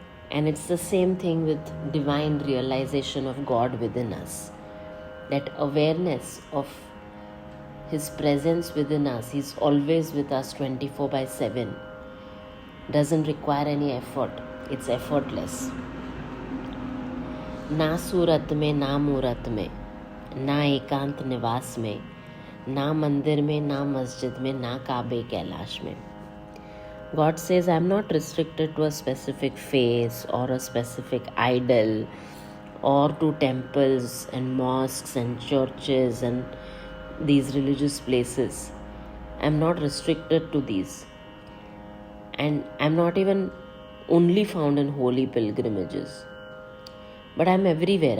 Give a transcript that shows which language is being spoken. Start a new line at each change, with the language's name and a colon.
English: And it's the same thing with divine realization of God within us. That awareness of His presence within us, He's always with us 24/7, doesn't require any effort. It's effortless.
Hindi: ना सूरत में, ना मूरत में, ना एकांत निवास में, ना मंदिर में, ना मस्जिद में, ना काबे कैलाश में.
English: God says, I'm not restricted to a specific face or a specific idol or to temples and mosques and churches and these religious places. I'm not restricted to these. And I'm not even only found in holy pilgrimages. But I'm everywhere.